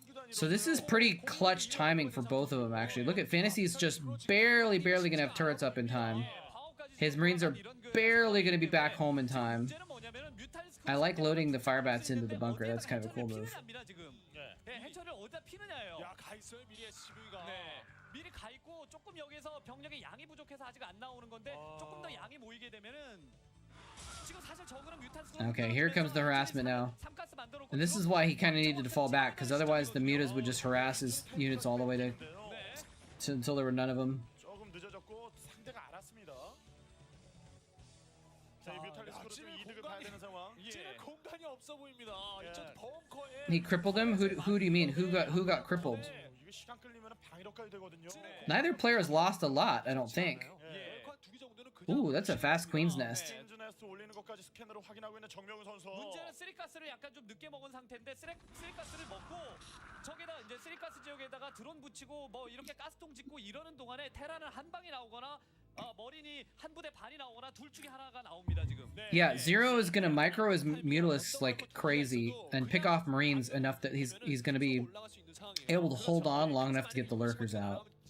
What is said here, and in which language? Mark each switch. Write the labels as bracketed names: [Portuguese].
[English] So this is pretty clutch timing for both of them, actually. Look at Fantasy's just barely gonna have turrets up in time. His Marines are barely gonna be back home in time. I like loading the fire bats into the bunker. That's kind of a cool move. [Korean] 해처를 어디다 피느냐예요. 야, 가 있어요, 미리 SCV가. 네. 미리 가 있고 조금 여기서 병력의 양이 부족해서 아직 안 나오는 건데 조금 더 양이 모이게 되면은 지금 사실 저거는 뮤탄스. [English] Okay, here comes the harassment now. And this is why he kind of needed to fall back, because otherwise the mutas would just harass his units all the way to until there were none of them. [Korean] 조금 늦어졌고 상대가 알았습니다. 자, 이 뮤탈리스크로 좀 이득을 봐야 되는 상황. 예. 공간이 없어 보입니다. 이쪽 벙커에. [English] He crippled him? Who do you mean? Who got crippled? [Korean] 이게 시간 끌리면 방위력까지 되거든요. [English] Neither player has lost a lot, I don't think. Ooh, that's a fast queen's nest. [Korean] 올리는 것까지 스캔으로 확인하고 있는 정명훈 선수. 문제는 쓰리가스를 약간 좀 늦게 먹은 상태인데 쓰리가스를 먹고 저기다 이제 쓰리가스 지역에다가 드론 붙이고 뭐 이렇게 가스통 짓고 이러는 동안에 테라는 한 방이 나오거나 머린이 한 부대 반이 나오거나 둘 중에 하나가 나옵니다 지금. [English] Yeah, Zero is gonna micro his Mutalisk like crazy and pick off Marines enough that he's gonna be able to hold on long enough to get the lurkers out.